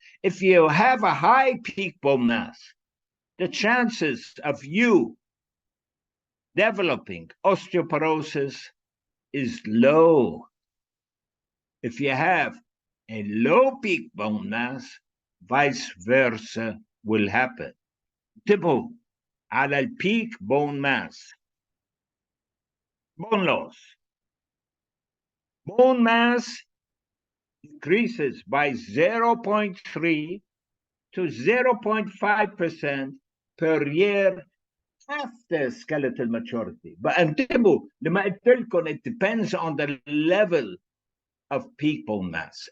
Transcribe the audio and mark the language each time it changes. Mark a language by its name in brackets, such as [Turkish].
[English] If you have a high peak bone mass, the chances of you developing osteoporosis is low. If you have a low peak bone mass, vice versa will happen. [Arabic] انتبهوا على البيك bone mass. [English] Bone loss. Bone mass decreases by 0.3 to 0.5% per year after skeletal maturity. But [Arabic] انتبهوا لما قلت لكم [English] it depends on the level of peak bone mass.